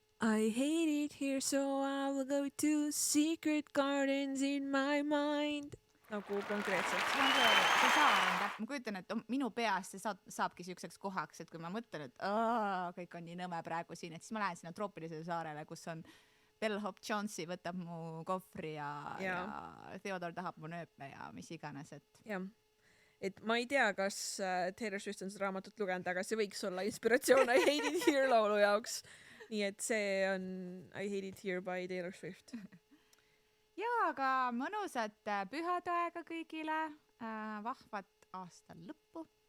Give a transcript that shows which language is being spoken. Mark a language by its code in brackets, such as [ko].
[en] I hate it here, so I will go to secret gardens in my mind. [et] Nagu konkreetselt. See saar on ma kujutan, et minu peas see saabki siukseks kohaks, et kui ma mõtlen, et kõik on nii nõme praegu siin, et siis ma lähen sinna troopilisele saarele, kus on Bellhop Jonesi võtab mu kohvri ja Theodore tahab mu nööpe ja mis iganes, et... Jah. Et ma ei tea, kas Taylor Swift on seda raamatut lugenud, aga see võiks olla inspiratsioon I Hate It Here laulu jaoks. Nii et see on I Hate It Here by Taylor Swift. Ja, aga mõnusat pühadaega kõigile, vahvat aasta lõppu.